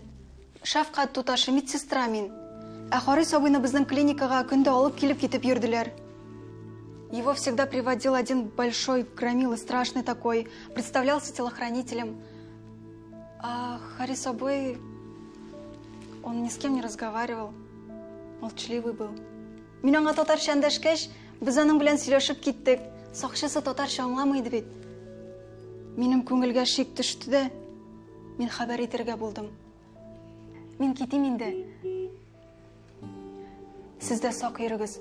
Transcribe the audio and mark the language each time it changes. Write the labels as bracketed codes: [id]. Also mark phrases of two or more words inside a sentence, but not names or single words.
[tt] Шафкат туташы медсестра мин. Ә Харис абыйны безнең клиникага көндә алып килеп китеп йөрделәр. [ru] Его всегда приводил один большой громила, страшный такой, представлялся телохранителем. А Харис абый, он ни с кем не разговаривал, молчаливый был. [tt] Мин аңа татарча эндәшкәч, без аның белән сөйләшеп киттек. Сакчысы татарча аңламый бит. Минем күңелгә шик төште дә, мин хәбәр итәргә булдым. Мин китим инде. Сез дә сак йөрегез.